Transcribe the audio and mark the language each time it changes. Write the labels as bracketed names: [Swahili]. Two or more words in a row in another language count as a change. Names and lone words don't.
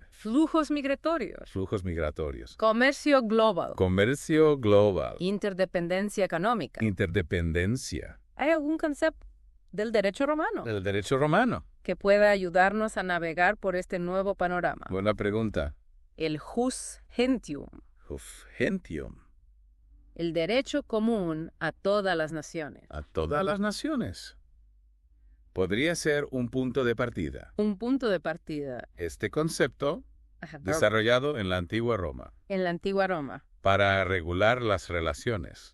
[Spanish] Flujos migratorios, Flujos migratorios. comercio global, Comercio global. interdependencia económica. Interdependencia. ¿Hay algún concepto del derecho romano El derecho romano. que pueda ayudarnos a navegar por este nuevo panorama? Buena pregunta. El [Latin] jus gentium, [Spanish] Gentium. el derecho común a todas las naciones. A todas las naciones. Podría ser un punto de partida. Un punto de partida Este concepto ajá, desarrollado en la antigua Roma en la antigua Roma. para regular las relaciones